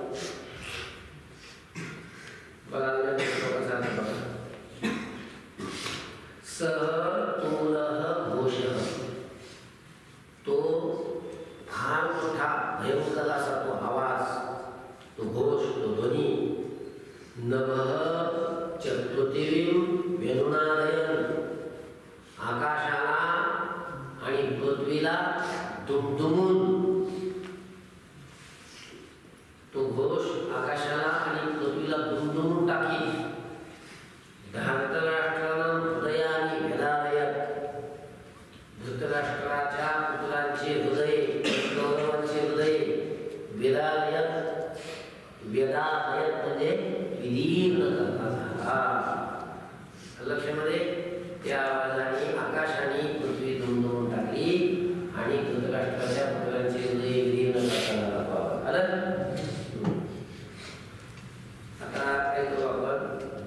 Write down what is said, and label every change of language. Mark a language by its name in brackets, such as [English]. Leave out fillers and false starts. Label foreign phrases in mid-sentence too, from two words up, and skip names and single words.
[Marathi] बघा [Sanskrit] सहतूलः घोषः, [Marathi] तो फार मोठा भयंकर असा तो आवाज, तो घोष, तो ध्वनी. [Sanskrit] नभः च पृथिवीं व्यनुनादयन्, [Marathi] आकाशाला आणि पृथ्वीला दुमदुमून. तो घोष आकाशाला आणि पृथ्वीला दुमदुमून टाकी. [Sanskrit] धार्तराष्ट्राणां हृदयानि व्यदारयत्, [Marathi] धृतराष्ट्राच्या पुत्रांचे हृदय, कौरवांचे हृदय व्यदारयत्. व्यदारयत् म्हणजे विदीर्ण करता झाला. लक्षामध्ये त्या आवाजाने आकाशाने पृथ्वी दुमदुमून टाकली आणि धृतराष्ट्राच्या पुत्रांचे हृदय विदीर्ण करता झाला. आलं? आता काय करू आपण?